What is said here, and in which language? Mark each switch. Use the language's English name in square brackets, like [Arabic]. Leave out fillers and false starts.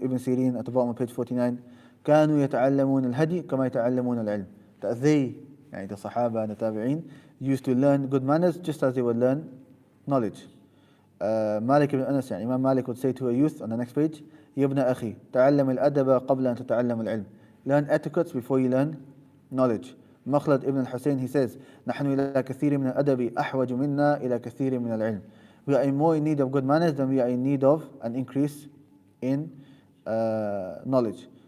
[English] Ibn Sirin at the bottom of page 49, [Arabic] كانوا يتعلمون الهدي كما يتعلمون العلم. [English] That they, the Sahaba and the Tabi'een, used to learn good manners just as they would learn knowledge. Malik ibn Anas, Imam Malik would say to a youth on the next page, [Arabic] يا ابن أخي تعلم الأدب قبل أن تتعلم العلم. [English] Learn etiquettes before you learn knowledge. Makhlad ibn al-Hussein, he says, [Arabic] نحن إلى كثير من الأدب أحوج منا إلى كثير من العلم. [English] We are more in need of good manners than we are in need of an increase in knowledge.